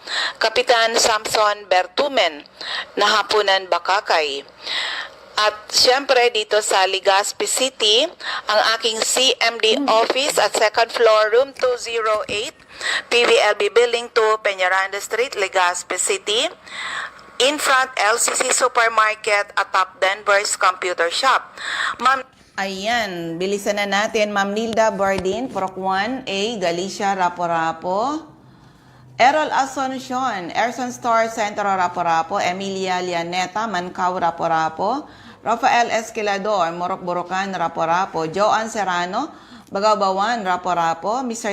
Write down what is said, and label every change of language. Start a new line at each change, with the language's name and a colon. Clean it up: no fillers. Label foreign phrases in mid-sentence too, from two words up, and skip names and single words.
Filipino: Kapitan Samson Bertumen, Nahapunan, Bakakay. At syempre dito sa Legazpi City, ang aking CMD office at 2nd floor, room 208, PVLB Building 2, Peñaranda Street, Legazpi City.
English: In front,
Filipino: LCC Supermarket at Top Denver's Computer Shop. Ma'am, Ayan, bilisan na natin. Ma'am Nilda Bardin, Purok 1A, Galicia, Rapo-Rapo. Errol Asuncion, Erson Store, Centro, Rapo-Rapo. Emilia Lianeta, Mancao, Rapo-Rapo. Rafael Esquilador, Morok Borocan, Rapo-Rapo. Joan Serrano, Bagabawan, Rapo-Rapo. Mr.